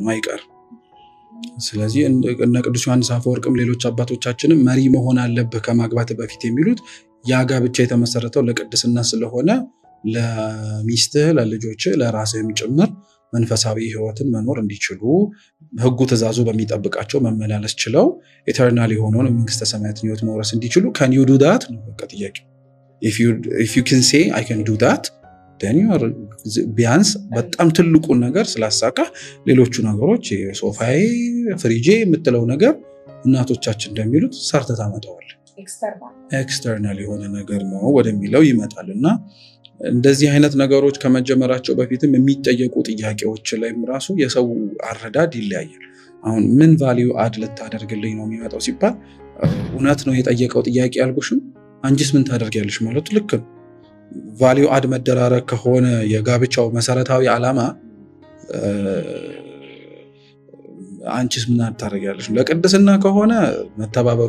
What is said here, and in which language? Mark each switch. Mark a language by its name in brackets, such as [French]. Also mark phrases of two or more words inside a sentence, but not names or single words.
[Amharic] አይቀርም። ስለዚህ እነ ቅዱስ ዮሐንስ አፈወርቅም ሌሎች አባቶቻችንም መሪ መሆን አለብህ ከማግባት በፊት የሚሉት ያ ጋብቻ የተመሰረተው ለቅድስና ስለሆነ ለሚስትህ፣ ለልጆችህ፣ ለራስህም ጭምር መንፈሳዊ ህይወትን መኖር እንዲችሉ ህጉ ትእዛዙ በሚጠብቃቸው መመላለስ ችለው ኢተርናል የሆነውን መንግስተ ሰማያትን ህይወት መውረስ እንዲችሉ [English] can you do that [Amharic] ነው በቃ ጥያቄው። [English] if you can say I can do that then you are [Amharic] ቢያንስ በጣም ትልቁን ነገር ስላሳካ ሌሎቹ ነገሮች ሶፋዬ ፍሪጄ የምትለው ነገር እናቶቻችን እንደሚሉት ሰርተህ ታመጣዋለህ። ኤክስተርናል የሆነ ነገር ነው ወደሚለው ይመጣልና እንደዚህ አይነት ነገሮች ከመጀመራቸው በፊትም የሚጠየቁ ጥያቄዎች ላይም ራሱ የሰው አረዳድ ይለያያል። አሁን ምን [English] value add [Amharic] ልታደርግልኝ ነው የሚመጣው ሲባል እውነት ነው የጠየቀው ጥያቄ ያልኩሽም አንቺስ ምን ታደርጊያለሽ ማለቱ ልክ ነው። [English] value add [Amharic] መደራረግ ከሆነ የጋብቻው መሰረታዊ ዓላማ አንቺስ ምን ታደርጊያለሽ ለቅድስና ከሆነ መተባበሩ